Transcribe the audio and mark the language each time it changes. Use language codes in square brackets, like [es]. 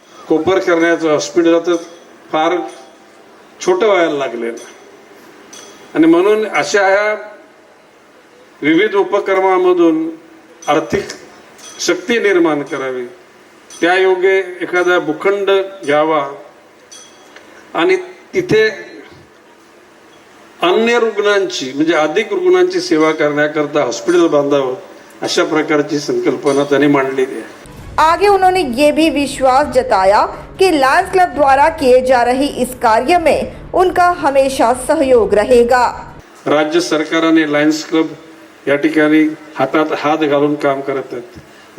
[mr] कोपरखैरण्याचं hospital तर फार छोटं व्हायला लागलेलं आणि म्हणून अशा ह्या विविध उपक्रमांमधून आर्थिक शक्ती निर्माण करावी, त्या योगे एखादा भूखंड घ्यावा आणि तिथे अन्य रुग्णांची म्हणजे अधिक रुग्णांची सेवा करण्याकरता हॉस्पिटल बांधावं, अशा प्रकारची संकल्पना त्यांनी मांडलेली आहे। [hi] आगे उन्होंने ये भी विश्वास जताया कि लायंस क्लब द्वारा किए जा रही इस कार्य में उनका हमेशा सहयोग रहेगा। [mr] राज्य सरकारने लायंस क्लब या ठिकाणी हातात हात घालून काम करत आहेत।